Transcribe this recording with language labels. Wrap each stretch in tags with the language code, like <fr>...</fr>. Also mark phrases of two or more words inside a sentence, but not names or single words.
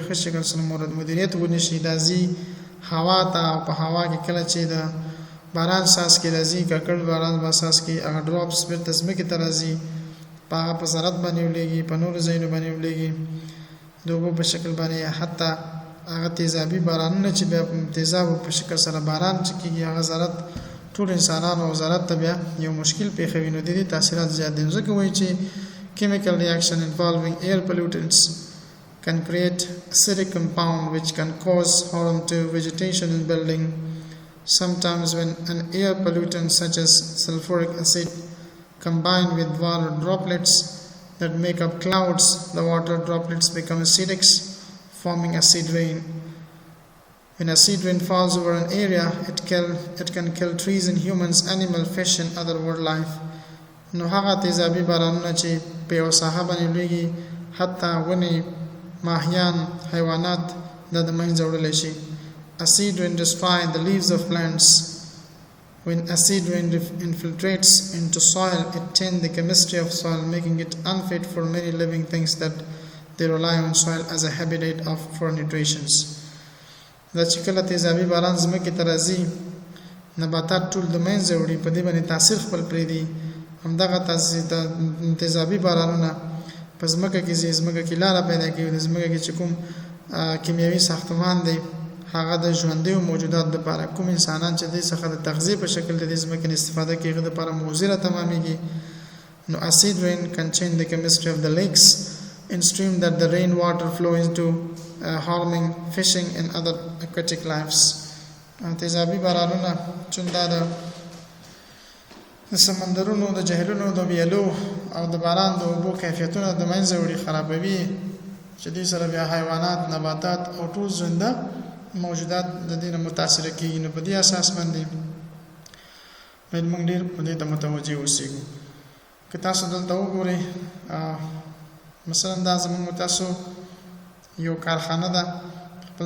<ps>ښه شکل سره مدیریت ونشي، دا ځي هوا ته، او په هوا کې کله چې د باران څاڅکي راځي، ککړ باران به څاڅکي هغه ډراپس بېرته ځمکې ته راځي، په هغه په زراعت باندې ولیږي، په نورو ځایونو باندې ولیږي د اوبو په شکل باندې، حتی هغه تیزابي بارانونه چې بیا تیزابو په شکل سره باران چې کېږي، هغه زراعت ټول انسانانو او زراعت ته بیا یو مشکل پېښوي. نو د دې تاثیرات زیات دي. ځکه وایي چې</ps> <en>chemical reaction involving air pollutants can create acidic compound which can cause harm to vegetation and building. Sometimes when an air pollutant such as sulfuric acid combined with water droplets that make up clouds, the water droplets become acidic, forming acid rain. When acid rain falls over an area, it can kill trees and humans, animals, fish and other wildlife.</en> <ps>نو هغه تیزابي بارانونه چې په یو ساحه باندې لویږي، حتی ونې، ماهیان، حیوانات دا د منځه وړلی شي.</ps> <en>acid rain destroy the leaves of plants. When acid rain infiltrates into soil, it changes the chemistry of soil, making it unfit for many living things that they rely on soil as a habitat for nutritions.</en> <ps>دا چې کله تیزابي باران ځمکې ته راځي نباتات ټول د منځه وړي په دې باندې تاثیر خپل پرېږدي همدغه تیزابي بارانونه په ځمکه کې ځمکه کې لاره پیدا کوي د ځمکه کې چې کوم کیمیاوي ساختمان دی هغه د ژوندیو موجودات لپاره کوم انسانان چې دې څخه د تغذیه په شکل د دې ځمکې استفاده کوي هغه لپاره مضره تمامېږي نو</ps> <en>acid rain can change the chemistry of the lakes in stream that the rainwater flow into harming fishing and other aquatic lives.</en> <ps>تیزابي بارانونه چون دا د سمندرونو د جهیلونو د ویلو او د باران د اوبو کیفیتونه د منځه وړي خرابوي چې دې سره بیا حیوانات نباتات او ټول زنده موجودات د دې نه متاثر کیږي نو په دې اساس باندې باید موږ ډېر په دې ته متوجه اوسېږو که تاسو دلته وګورئ مثلا دا زموږ تاسو یو کارخانه ده خپل</ps>